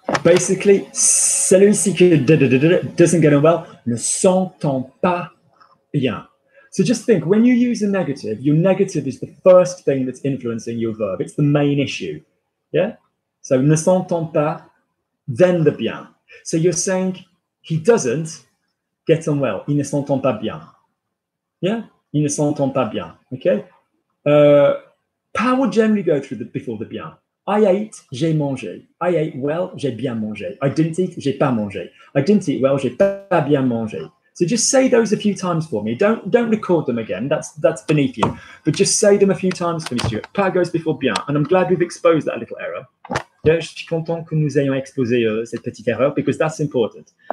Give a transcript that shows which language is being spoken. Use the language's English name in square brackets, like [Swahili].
[French] Basically, celui-ci qui [English] doesn't get on well [French] ne s'entend pas bien. [English] So just think, when you use a negative, your negative is the first thing that's influencing your verb. It's the main issue. Yeah? So ne s'entend pas, then the bien. So you're saying he doesn't get on well. [French] Il ne s'entend pas bien. Yeah? Il ne s'entend pas bien. Okay? [English] Pas will generally go through before the bien. I ate, [French] j'ai mangé. [English] I ate well, [French] j'ai bien mangé. [English] I didn't eat, [French] j'ai pas mangé. [English] I didn't eat well, [French] j'ai pas bien mangé. [English] So just say those a few times for me. Don't record them again. That's beneath you. But just say them a few times for me, Stuart. Pas goes before bien. And I'm glad we've exposed that little error. [French] Yeah, je suis content que nous ayons exposé cette petite erreur [English] because that's important.